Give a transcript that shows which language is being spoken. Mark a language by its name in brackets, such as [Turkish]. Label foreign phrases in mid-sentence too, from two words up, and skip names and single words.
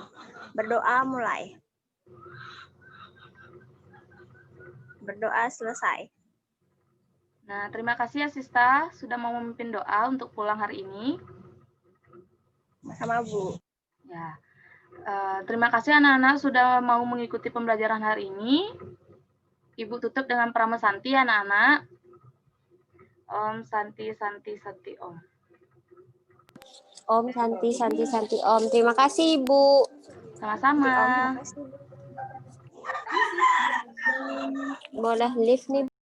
[Indonesian] Berdoa mulai. Berdoa selesai. Nah, terima kasih ya Sista sudah mau memimpin doa untuk pulang hari ini. Sama Bu. Ya, terima kasih anak-anak sudah mau mengikuti pembelajaran hari ini. Ibu tutup dengan Pramasanti anak-anak. [Sanskrit] Om Santi Santi Santi Om. Om Santi Santi Santi Om. [Indonesian] Terima kasih Ibu. Sama-sama. Terima kasih. Boleh live nih.